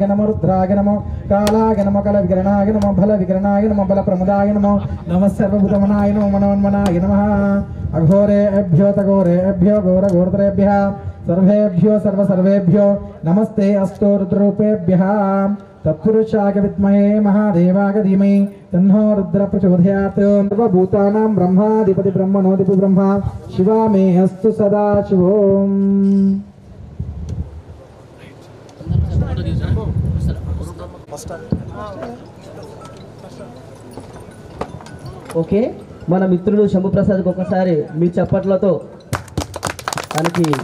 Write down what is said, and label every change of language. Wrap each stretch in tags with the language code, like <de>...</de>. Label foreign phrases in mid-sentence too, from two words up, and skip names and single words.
<sa>नमो रुद्राय नमो कालाय नमो कलविकरणाय नमो बलविकरणाय नमो बलप्रमुदाय नमो नमः सर्वभूतमनाय नमो मनोन्मनाय नमः अघोरेभ्यो तघोरेभ्यो घोरघोरतरेभ्यः सर्वेभ्यो सर्वसर्वेभ्यो नमस्ते अस्तु रुद्ररूपेभ्यः तत्पुरुषाय विद्महे महादेवाय धीमहि तन्नो रुद्र प्रचोदयात् सर्वभूतानां ब्रह्माधिपति ब्रह्मणोऽधिपति ब्रह्मा शिवा मे अस्तु सदा शिवोम्</sa> <te>ఓకే మన మిత్రుడు శంభుప్రసాద్కి ఒకసారి మీ చప్పట్లతో తనకి</te>